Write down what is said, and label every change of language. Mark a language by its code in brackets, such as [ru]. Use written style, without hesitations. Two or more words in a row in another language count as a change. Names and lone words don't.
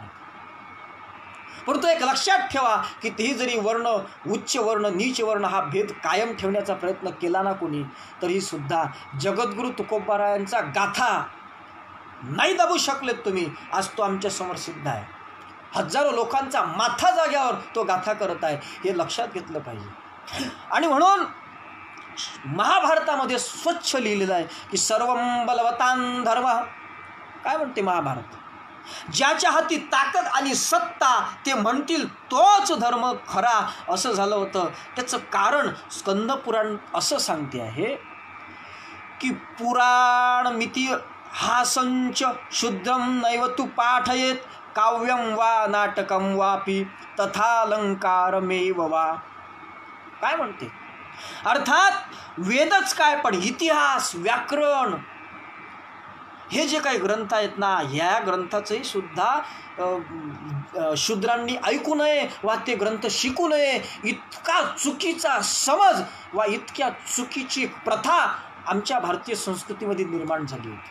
[mr] परंतु एक लक्षात ठेवा की तेही जरी वर्ण, उच्च वर्ण, नीच वर्ण हा भेद कायम ठेवण्याचा प्रयत्न केला ना कोणी, तरी सुद्धा जगद्गुरू तुकोबरायांचा गाथा नाही दाबू शकलेत तुम्ही. आज तो आमच्या समोर सिद्ध आहे. हजारो लोकांचा माथा जाग्यावर तो गाथा करत आहे, हे लक्षात घेतलं पाहिजे. आणि म्हणून महाभारतामध्ये स्वच्छ लिहिलेलं आहे की [sa] सर्वं बलवतां धर्म. [mr] काय म्हणते महाभारत? ज्याच्या हाती ताकद आणि सत्ता ते म्हणतील तोच धर्म खरा, असं झालं होतं. त्याचं कारण स्कंद पुराण असं सांगते आहे की [sa] पुराण मिती हा संच शुद्रम नैव तु पाठयेत काव्यम वा नाटकम वापी तथालंकारमेव वा. [mr] काय म्हणते अर्थात वेदच काय, पण इतिहास, व्याकरण हे जे काही ग्रंथ आहेत ना, ह्या ग्रंथाचंही सुद्धा शूद्रांनी ऐकू नये वा ते ग्रंथ शिकू नये, इतका चुकीचा समज वा इतक्या चुकीची प्रथा आमच्या भारतीय संस्कृतीमध्ये निर्माण झाली होती.